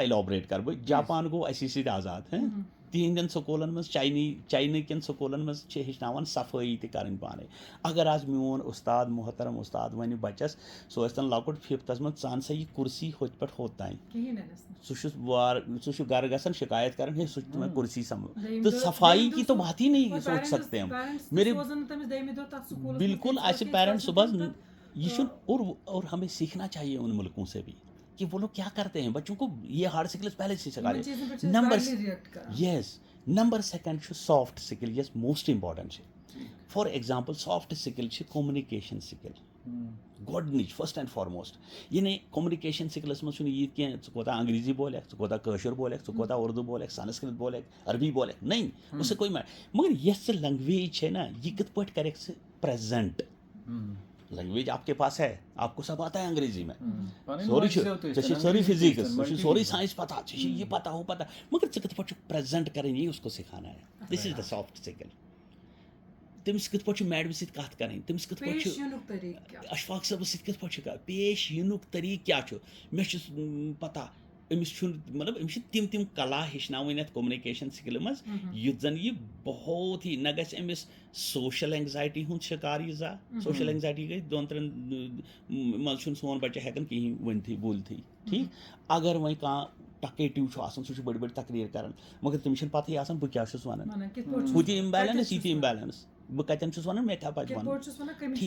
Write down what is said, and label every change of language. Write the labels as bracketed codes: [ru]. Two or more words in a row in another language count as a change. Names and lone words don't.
[ks] اِلابریٹ کَرٕ بہٕ جاپان گوٚو اَسی سۭتۍ آزاد تِہنٛدٮ۪ن سکوٗلَن منٛز چاینہٕ کٮ۪ن سکوٗلَن منٛز چھِ ہیٚچھناوان صفٲیی تہِ کَرٕنۍ پانَے اگر آز میون اُستاد محترم اُستاد وَنہِ بَچَس سُہ ٲسۍ تَن لۄکُٹ 5th منٛز ژٕ اَن سا یہِ کُرسی ہوٚتہِ پٮ۪ٹھ ہوٚت تانۍ سُہ چھُ گرٕ گژھان شِکایت کَران ہے سُہ چھُ تِمن کُرسی سَمبال تہٕ [ur] صفائی کی تو بات ہی نہیں سوچ سکتے ہم میرے بالکل [ks] آسہِ پیرنٹ صبح یہ چھُنہٕ [ur] اور ہمیں سیکھنا چاہیے ان ملکوں سے بھی کہ وہ لوگ کیا کرتے ہیں بچوں کو یہ [en] hard skills [ur] پہلے سے سکھا رہے [ks] نمبر 2 چھُ [en] soft skill [ks] یس [en] most important [ks] چھِ [en] for example soft skill [ks] چھِ [en] communication skill [ks] گۄڈنِچ [en] first and foremost [ks] یعنی [en] communication skills [ks] منٛز چھُنہٕ یہِ کینٛہہ ژٕ کوتاہ انگریزی بولکھ ژٕ کوتاہ کٲشُر بولکھ ژٕ کوتاہ اردو بولکھ سنسکرت بولکھ عربی بولکھ [ur] نہیں اس سے کوئی [ks] مگر یۄس ژٕ لنگویج چھے نا یہِ کِتھ پٲٹھۍ کَرکھ ژٕ [en] present language [ur] آپ کے پاس ہے آپ کو سب آتا ہے انگریزی میں [ks] سورُے چھُ ژےٚ چھِ سٲرٕے فِزِکٕس ژےٚ چھُ سورُے ساینس پتہ ژےٚ چھِ یہِ پتہ ہُہ پتہ مگر ژٕ کِتھ پٲٹھۍ چھُکھ پریزنٹ کرٕنۍ یی [ur] اس کو سکھانا ہے [en] this is the soft skill [ks] تٔمِس کِتھ پٲٹھۍ چھُ میڈمہِ سۭتۍ کَتھ کَرٕنۍ تٔمِس کِتھ پٲٹھۍ چھُ اشفاق صٲبَس سۭتۍ کِتھ پٲٹھۍ چھُ پیش یِنُک طریٖقہٕ کیٛاہ چھُ مےٚ چھُ پتہ أمِس چھُنہٕ مطلب أمِس چھِ تِم کلا ہیٚچھناوٕنۍ اَتھ [en] communication skill [ks] منٛز یُتھ زَن یہِ [ur] بہت ہی [ks] نہ گژھِ أمِس [en] social anxiety [ks] ہُنٛد شِکار ییٖژاہ [en] social anxiety [ks] گٔے 2-3 منٛز چھُنہٕ سون بَچہٕ ہٮ۪کان کِہیٖنۍ ؤنتھٕے بوٗلتھٕے ٹھیٖک اگر وۄنۍ کانٛہہ ٹکیٹِو چھُ آسان سُہ چھُ بٔڑۍ بٔڑۍ تقریٖر کران مگر تٔمِس چھنہٕ پَتہٕے آسان بہٕ کیٛاہ چھُس وَنان ہُہ تہِ اِمبیلنس یہِ تہِ اِمبیلنس بہٕ کَتٮ۪ن چھُس وَنان مےٚ کیٛاہ پَزِ وَنُن ٹھیٖک